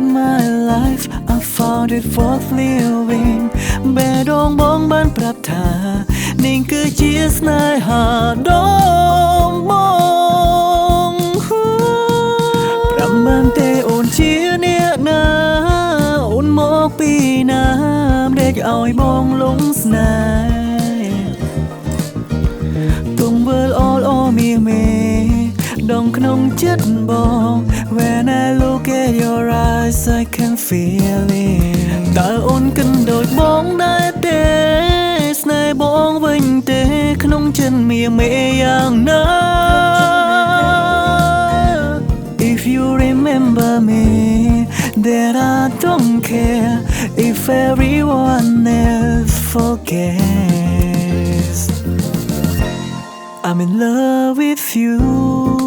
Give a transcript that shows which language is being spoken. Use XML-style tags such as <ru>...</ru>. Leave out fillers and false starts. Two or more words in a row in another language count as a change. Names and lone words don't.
<en>my life I found it worth living</en> <km>បេះដូងបងបានប្រាប់ថានេះគឺជាស្នេហាដំបូងប្រាប់បានទេអូនជាអ្នកណាអូនមកពីណាម្ដេចឲ្យបងលងស្នេ ហ៍ទង្វើល្អល្អមៀមេដងក្នុងចិត្តបង</km> <en>When I look at your eyes I can feel it</en> <km>តើអូនគិតដូចបងដែរទេស្នេហ៍បងវិញទេក្នុងចិត្តមៀមេយ៉ាងណា</km> <en>If you remember me then I don't care if everyone else forgets I'm in love with you</en>